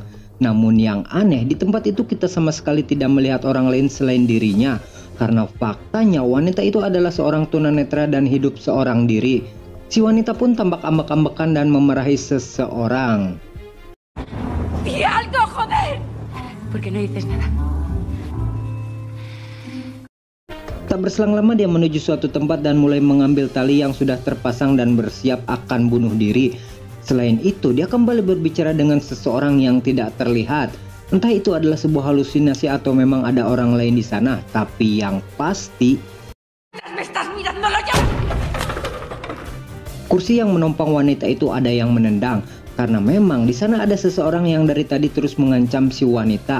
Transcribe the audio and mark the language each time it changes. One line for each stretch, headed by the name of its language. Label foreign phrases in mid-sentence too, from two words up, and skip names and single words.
Indonesian: Namun yang aneh, di tempat itu kita sama sekali tidak melihat orang lain selain dirinya, karena faktanya wanita itu adalah seorang tunanetra dan hidup seorang diri. Si wanita pun tampak ambek-ambekan dan memarahi seseorang.
Spanish: ¡Di algo, joder! ¿Por qué no dices nada?
Indonesian: Tak berselang lama dia menuju suatu tempat dan mulai mengambil tali yang sudah terpasang dan bersiap akan bunuh diri. Selain itu, dia kembali berbicara dengan seseorang yang tidak terlihat. Entah itu adalah sebuah halusinasi atau memang ada orang lain di sana, tapi yang pasti kursi yang menopang wanita itu ada yang menendang, karena memang di sana ada seseorang yang dari tadi terus mengancam si wanita.